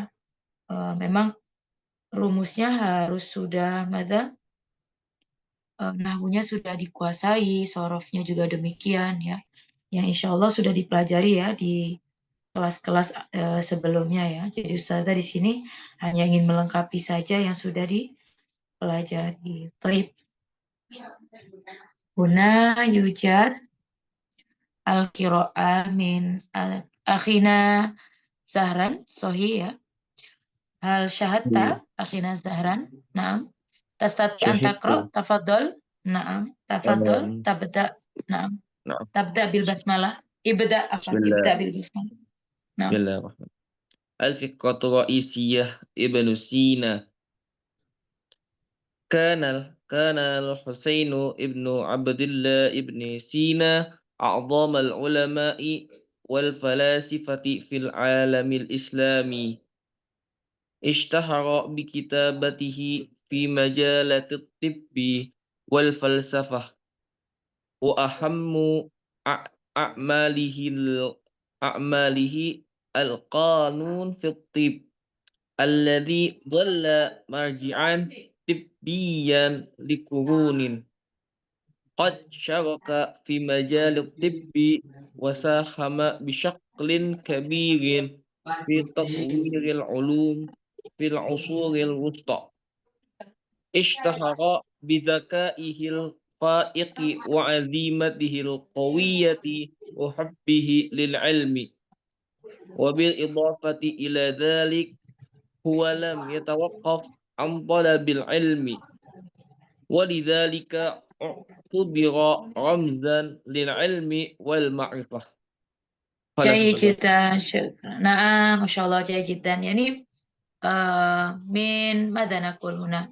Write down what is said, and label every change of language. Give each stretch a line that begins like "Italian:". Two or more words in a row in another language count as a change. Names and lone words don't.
Indonesian: Memang rumusnya harus sudah nahwunya sudah dikuasai, sorofnya juga demikian ya. Yang
Arabic: إن شاء الله
Indonesian: sudah dipelajari ya di kelas-kelas sebelumnya ya. Jadi Ustazah di sini hanya ingin melengkapi saja yang sudah dipelajari. Baik.
Arabic: هنا يوجد القراءة من أخينا زهران، صحيح يا. هل شاهدت أخينا زهران، نعم. تستطيع أن تقرأ, شاهدت. تفضل. نعم، تفضل, Um, تبدأ. نعم.
Indonesian: nah,
Arabic: تبدأ بالبسملة. ابدأ Bismillah. بالبسملة. نعم. بسم الله الرحمن الرحيم. الفكرة الرئيسية ابن سينا. كان الحسين بن عبد الله بن سينا أعظم العلماء والفلاسفة في العالم الإسلامي. اشتهر بكتاباته في مجالات الطب والفلسفة. وأهم أعماله أعماله القانون في الطب الذي ظل مرجعا طبيا لقرون قد شارك في مجال الطب وساهم بشكل كبير في تطوير العلوم في العصور الوسطى. اشتهر بذكائه الفائق وعزيمته القوية وحبه للعلم وبالإضافة إلى ذلك هو لم يتوقف عن طلب العلم ولذلك اعتبر رمزا للعلم والمعرفة. Jai Khalasa. جدا، شكرا. نعم، ما شاء الله، جيد جدا. يعني، من مدنكم هنا.